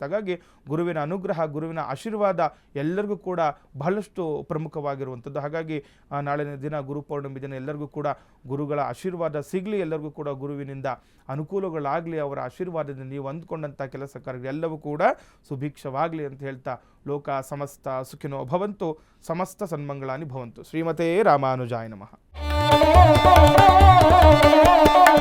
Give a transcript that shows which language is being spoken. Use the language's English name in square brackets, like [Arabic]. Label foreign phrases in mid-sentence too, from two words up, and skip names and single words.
[Kannada] ಹಾಗಾಗಿ ಗುರುವಿನ ಅನುಗ್ರಹ, ಗುರುವಿನ ಆಶೀರ್ವಾದ ಎಲ್ಲರಿಗೂ ಕೂಡ ಬಹಳಷ್ಟು ಪ್ರಮುಖವಾಗಿರುವಂಥದ್ದು. ಹಾಗಾಗಿ ನಾಳಿನ ದಿನ ಗುರುಪೌರ್ಣಮಿ ದಿನ ಎಲ್ಲರಿಗೂ ಕೂಡ ಗುರುಗಳ ಆಶೀರ್ವಾದ ಸಿಗಲಿ, ಎಲ್ಲರಿಗೂ ಕೂಡ ಗುರುವಿನಿಂದ ಅನುಕೂಲಗಳಾಗಲಿ, ಅವರ ಆಶೀರ್ವಾದದಿಂದ ನೀವು ಅಂದ್ಕೊಂಡಂಥ ಕೆಲಸ ಕಾರ್ಯಗಳು ಎಲ್ಲವೂ ಕೂಡ ಸುಭಿಕ್ಷವಾಗಲಿ ಅಂತ ಹೇಳ್ತಾ, [Sanskrit] ಲೋಕ ಸಮಸ್ತ ಸುಖಿನೋ ಭವಂತು, ಸಮಸ್ತ ಸನ್ಮಂಗಳಾನಿ ಭವಂತು. ಶ್ರೀಮತೇ ರಾಮಾನುಜಾಯ ನಮಃ.